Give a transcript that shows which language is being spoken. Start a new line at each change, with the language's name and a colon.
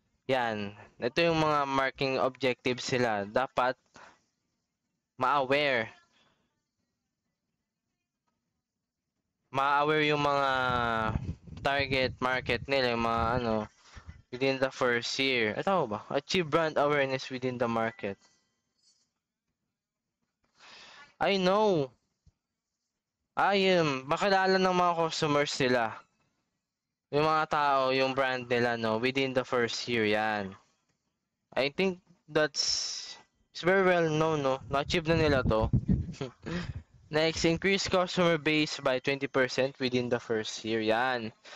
Filipino: Yan. Ito yung mga marketing objectives sila. Dapat ma-aware. Ma-aware yung mga target market nila, yung mga ano,
English: within the first year.
Filipino: Ito ba?
English: Achieve brand awareness within the market. I know.
Filipino: Makilala ng mga customers nila. Yung mga tao, yung brand nila, no,
English: within the first year,
Filipino: yan.
English: I think that's it's very well known, no?
Filipino: Na-achieve na nila to.
English: Next, increase customer base by 20% within the first year, yan.